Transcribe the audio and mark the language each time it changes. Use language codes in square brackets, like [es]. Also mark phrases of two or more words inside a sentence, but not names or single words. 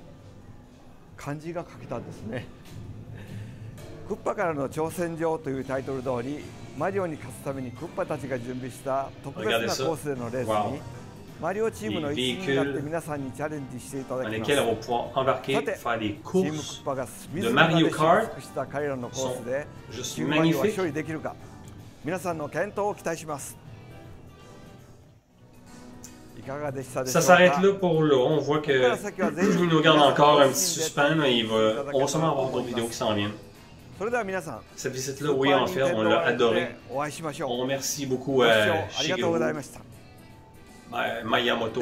[ja] 漢字が書けたんですね。クッパからの挑戦状というタイトル通り、マリオに勝つためにクッパたちが準備した特別なコースでのレースにマリオチームの一員になって皆さんにチャレンジしていただきます。さて、チームクッパが自らで収穫した彼らのコースでチームマリオは勝利できるか、皆さんの健闘を期待します。 [fr] Ça s'arrête là pour là. On voit qu'il nous garde encore un petit suspens, mais on va sûrement avoir d'autres vidéos qui s'en viennent. Cette visite-là, oui, en fait, on l'a adoré. On remercie beaucoup Shigeru Miyamoto.